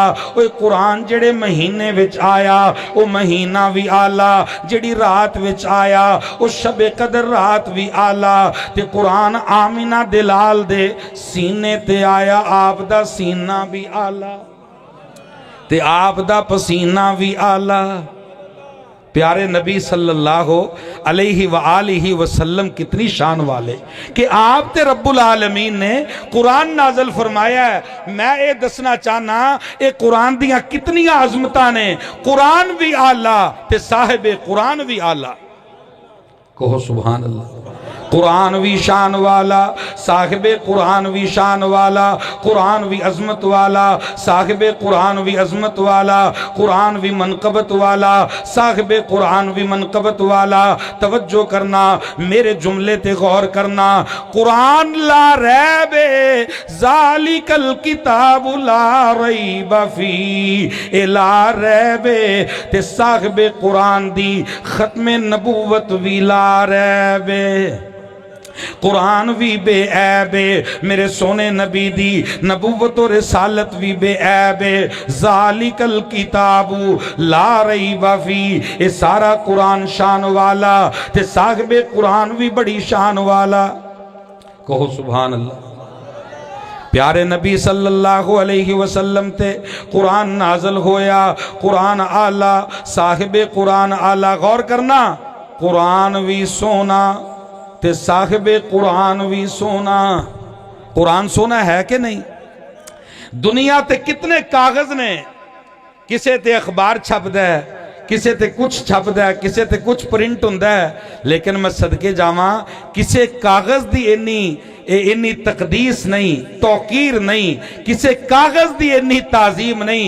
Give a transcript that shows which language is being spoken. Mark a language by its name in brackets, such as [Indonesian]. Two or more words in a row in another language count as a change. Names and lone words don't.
[Punjabi] اوئے قرآن جہڑے مہینے وچ آیا او مہینہ بھی اعلیٰ، جہڑی رات وچ آیا او شب قدر رات بھی اعلیٰ. تے قرآن آمنہ دلال دے سینے تے آیا، آپ دا سینہ بھی اعلیٰ تے آپ دا پسینہ بھی اعلیٰ. پیارے نبی [Arabic] صلى الله عليه وآله وسلم [Punjabi] کتنی شان والے کہ آپ تے [Arabic] رب العالمين [Punjabi] نے قرآن نازل فرمایا ہے. میں یہ دسنا چاہنا یہ قرآن دیاں کتنیاں عظمتاں نے. قرآن بھی اعلیٰ تے صاحب قرآن بھی اعلیٰ. [Arabic] कहो سبحان الله. [Punjabi] قرآن بھی شان والا، صاحب قرآن بھی شان والا، قرآن بھی عظمت والا، صاحب قرآن بھی عظمت والا، قرآن بھی منقبت والا، صاحب قرآن بھی منقبت والا. توجہ کرنا، میرے جملے تے غور کرنا. [Arabic] قرآن لا ريب ذلك الكتاب لا ريب في, [Punjabi] اے [Arabic] لا ريب [Punjabi] تے صاحب قرآن دی ختم نبوت بھی [Arabic] لا ريب. [Punjabi] قرآن بھی بے عیب، میرے سوہنے نبی دی نبوت اور رسالت بھی بے عیب. [Arabic] ذلك الكتاب لا ريب في, [Punjabi] یہ سارا قرآن شان والا تے صاحب قرآن بھی بڑی شان والا. [Arabic] कहो سبحان الله. [Punjabi] پیارے نبی [Arabic] صلى الله عليه وسلم [Punjabi] تے قرآن نازل ہویا. قرآن اعلیٰ، صاحب قرآن اعلیٰ. غور کرنا، قرآن بھی سونا تے صاحب قرآن بھی سونا. قرآن سونا ہے کہ نہیں? دنیا تے کتنے کاغذ نے، کسے تے اخبار چھپدا ہے، کسے تے کجھ چھپدا ہے، کسے تے کجھ پرنٹ ہندا ہے، لیکن میں صدقے جاواں کسے کاغذ دی انی تقدیس نہیں، توقیر نہیں، کسے کاغذ دی انی تعظیم نہیں.